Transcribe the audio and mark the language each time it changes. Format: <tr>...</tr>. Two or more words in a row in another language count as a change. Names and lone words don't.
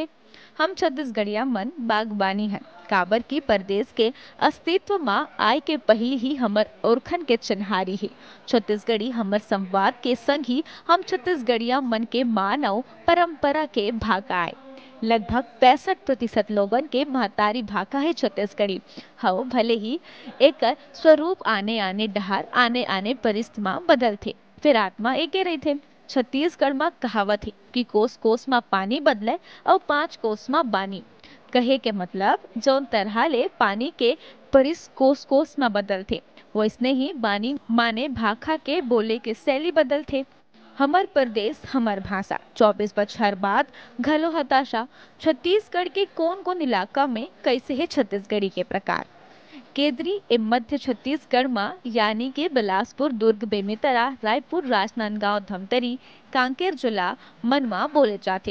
<hne>हम छत्तीसगढ़िया मन बागबानी है काबर की प्रदेश के अस्तित्व में आय के पहले ही हमर ओरखन के चिन्हारी है। छत्तीसगढ़ी हमर संवाद के संग ही हम छत्तीसगढ़िया मन के मान और परंपरा के भाका आए। लगभग 65% लोगन के महतारी भाका है छत्तीसगढ़ी। हाँ भले ही एक स्वरूप आने आने डहार आने आने परिस्थिति में बदलते फिर आत्मा एके रही थे। छत्तीसगढ़ में कहावत है कि कोस कोस में पानी बदले और 5 कोस में बानी। कहे के मतलब जौन तरह ले पानी के परिस कोस कोस में बदलते वैसने ही बानी माने भाखा के बोले के शैली बदलते। हमर प्रदेश हमर भाषा 24 बछर बाद घलो हताशा। छत्तीसगढ़ के कौन कौन इलाका में कैसे है छत्तीसगढ़ी के प्रकार। केंद्रीय ए मध्य छत्तीसगढ़ में यानी के बिलासपुर, दुर्ग, बेमेतरा, रायपुर, राजनांदगांव, धमतरी, कांकेर जिला मन में बोले जाते।</hne>